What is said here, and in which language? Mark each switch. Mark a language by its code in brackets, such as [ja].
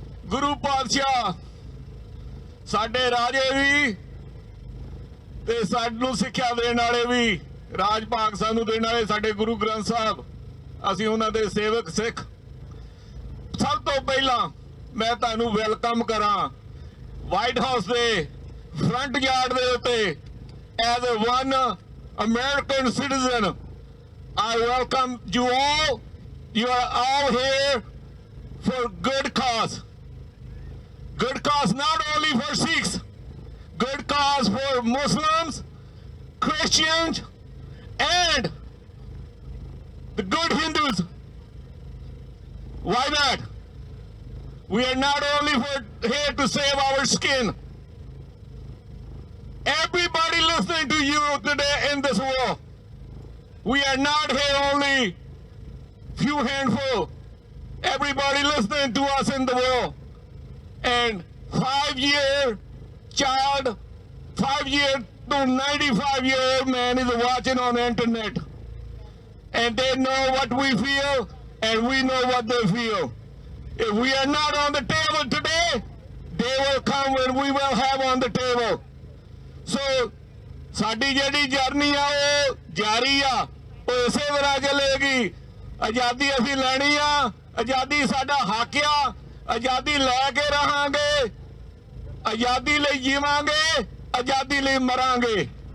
[pa] ਗੁਰੂ ਪਾਤਸ਼ਾਹ ਸਾਡੇ ਰਾਜੇ ਵੀ ਤੇ ਸਾਨੂੰ ਸਿੱਖਿਆ ਦੇਣ ਵਾਲੇ ਵੀ, ਰਾਜ ਭਾਗ ਸਾਨੂੰ ਦੇਣ ਵਾਲੇ ਸਾਡੇ ਗੁਰੂ ਗ੍ਰੰਥ ਸਾਹਿਬ, ਅਸੀਂ ਉਹਨਾਂ ਦੇ ਸੇਵਕ ਸਿੱਖ। ਸਭ ਤੋਂ ਪਹਿਲਾਂ ਮੈਂ ਤੁਹਾਨੂੰ ਵੈਲਕਮ ਕਰਾਂ ਵਾਈਟ ਹਾਊਸ ਦੇ ਫਰੰਟ ਯਾਰਡ ਦੇ ਉੱਤੇ। [en] As a one American citizen I welcome you all. You are all here for good cause. Good cause not only for Sikhs, good cause for Muslims, Christians, and the good Hindus. Why not? We are not only here to save our skin. Everybody listening to you today in this world. We are not here only few handful. Everybody listening to us in the world. And 5-year child, 5-year to 95-year-old man is watching on the internet. And they know what we feel, and we know what they feel. If we are not on the table today, they will come and we will have on the table. [pa] So, ਸਾਡੀ ਜਿਹੜੀ journey ਆ ਉਹ ਜਾਰੀ ਆ, ਉਹ ਇਸੇ ਤਰ੍ਹਾਂ ਚੱਲੇਗੀ। ਆਜ਼ਾਦੀ ਅਸੀਂ ਲੈਣੀ ਆ, ਆਜ਼ਾਦੀ ਸਾਡਾ ਹੱਕ ਆ, ਆਜ਼ਾਦੀ ਲੈ ਕੇ ਰਹਾਂਗੇ, ਆਜ਼ਾਦੀ ਲਈ ਜੀਵਾਂਗੇ, ਆਜ਼ਾਦੀ ਲਈ ਮਰਾਂਗੇ।